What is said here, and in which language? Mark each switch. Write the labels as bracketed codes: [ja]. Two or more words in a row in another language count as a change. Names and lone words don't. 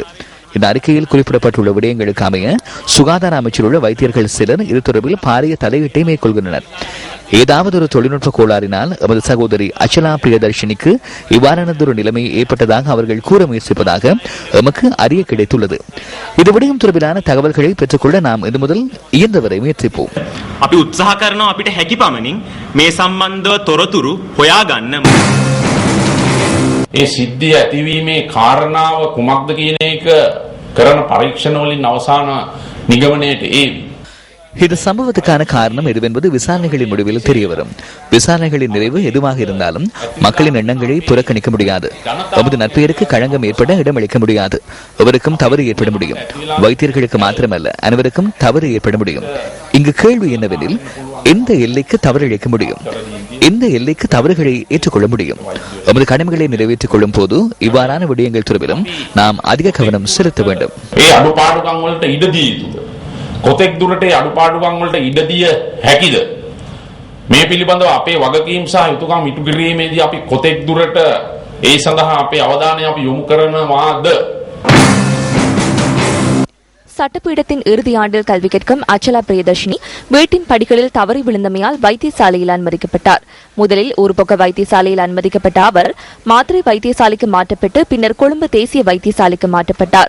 [ta] இந்த அறிக்கையில் குறிப்பிடப்பட்டுள்ள விடயங்களுக்கு அமைய சுகாதார அமைச்சில் உள்ள வைத்தியர்கள் சிலர் இது தொடர்பில் பாரிய தலையீட்டை மேற்கொள்கின்றனர். ஏதாவது ஒரு தொழில்நுட்ப கோளாறினால் எமது சகோதரி அச்சலா பிரியதர்ஷினிக்கு இவ்வாறானதொரு நிலைமை ஏற்பட்டதாக அவர்கள் கூற முயற்சிப்பதாக எமக்கு அறிய கிடைத்துள்ளது. இது விடயம் தொடர்பிலான தகவல்களை பெற்றுக்கொள்ள நாம் இது முதல் இயன்றவரை முயற்சிப்போம். [si] අපි උත්සාහ කරනවා අපිට හැකි පමණින් මේ සම්බන්ධව තොරතුරු හොයාගන්න. ඒ සිද්ධිය ඇතිවීමේ කාරණාව කුමක්ද කියන එක කරන පරීක්ෂණ වලින් අවසාන නිගමනයට ඒවි. [ta] இது சம்பவத்துக்கான காரணம் எதுவென்பது விசாரணைகளின் முடிவில் தெரியவரும். விசாரணைகளின் நிறைவு எதுவாக இருந்தாலும் மக்களின் எண்ணங்களை புறக்கணிக்க முடியாது. நமது நற்பெயருக்கு களங்கம் ஏற்பட இடமளிக்க முடியாது. எவருக்கும் தவறு ஏற்பட முடியும். வைத்தியர்களுக்கு மாத்திரமல்ல, அனைவருக்கும் தவறு ஏற்பட முடியும். இங்கு கேள்வி என்னவெனில், எந்த எல்லைக்கு தவறிழைக்க முடியும், எந்த எல்லைக்கு தவறுகளை ஏற்றுக்கொள்ள முடியும்? நமது கடமைகளை நிறைவேற்றிக் கொள்ளும் போது இவ்வாறான விடயங்கள் தொடர்பிலும் நாம் அதிக கவனம் செலுத்த வேண்டும். [si] කොතෙක් දුරට අඩුපාඩුකම් වලට ඉඩ දිය හැකිද? මේ පිළිබඳව අපේ වගකීම් සහ යුතුකම් ඉටු කිරීමේදී අපි කොතෙක් දුරට ඒ සඳහා අපේ අවධානය අපි යොමු කරනවාද? [ta] சட்டப்பீடத்தின் இறுதி ஆண்டில் கல்வி கற்கும் அச்சலா பிரியதர்ஷினி வீட்டின் படிகளில் தவறி விழுந்தமையால் வைத்தியசாலையில் அனுமதிக்கப்பட்டார். முதலில் ஒரு பக்க வைத்தியசாலையில் அனுமதிக்கப்பட்ட அவர் மாத்திரை வைத்தியசாலைக்கு மாற்றப்பட்டு பின்னர் கொழும்பு தேசிய வைத்தியசாலைக்கு மாற்றப்பட்டார்.